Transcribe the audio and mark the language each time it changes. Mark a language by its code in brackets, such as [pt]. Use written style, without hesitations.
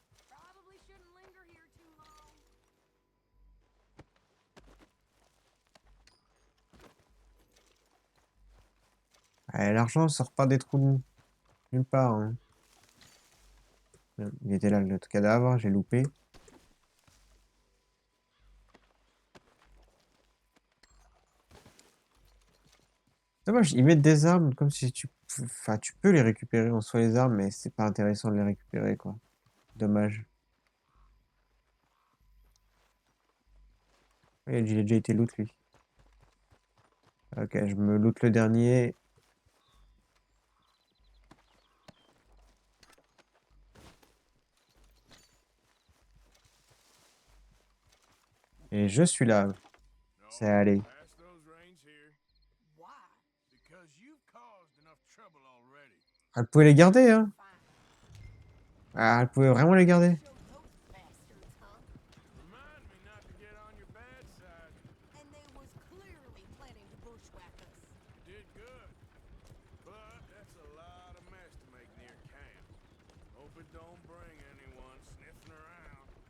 [en] Probably shouldn't linger here too long. [fr] L'argent sort pas des trous nulle part, hein. Il était là, l'autre cadavre, j'ai loupé. Dommage, ils mettent des armes comme si enfin, tu peux les récupérer en soi, les armes, mais c'est pas intéressant de les récupérer, quoi. Dommage. Il a déjà été loot, lui. Ok, je me loot le dernier. Et je suis là. C'est allé. [en] Pass those reins here. Why? Because you've caused enough trouble already. [fr] Elle pouvait les garder, hein. [en] Fine. [fr] Ah, elle pouvait vraiment les garder. [en] Show those bastards, huh? Remind me not to get on your bad side. And they was clearly planning to bushwhack us. You did good. But that's a lot of mess to make near camp. Hope it don't bring anyone sniffing around.